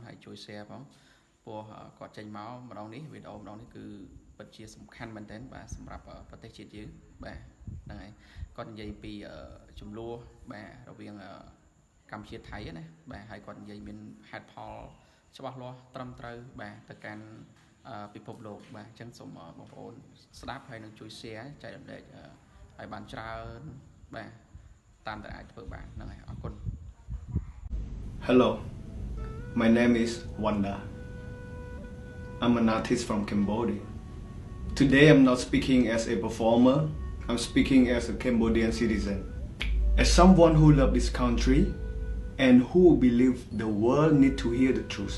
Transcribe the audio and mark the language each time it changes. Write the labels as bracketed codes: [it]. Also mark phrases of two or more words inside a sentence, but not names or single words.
[km] ហើយជួយ share ផងព្រោះគាត់ចេញមកម្ដងនេះវីដេអូម្ដងនេះគឺពិតជាសំខាន់មែនទែនបាទសម្រាប់ប្រទេសជាតិយើងបាទហ្នឹងហើយគាត់និយាយពីចំនួនបាទរវាងកម្ពុជាថៃណាបាទហើយគាត់និយាយមានហេតុផលច្បាស់លាស់ត្រឹមត្រូវបាទទៅកាន់ពិភពលោកបាទអញ្ចឹងសូមបងប្អូនស្ដាប់ហើយនឹងជួយ share ចែករំលែកឲ្យបានច្រើនបាទតាមតែអាចធ្វើបានហ្នឹងហើយអរគុណ [en] Hello, my name is Wanda. I'm an artist from Cambodia. Today I'm not speaking as a performer, I'm speaking as a Cambodian citizen. As someone who loves this country and who believes the world needs to hear the truth.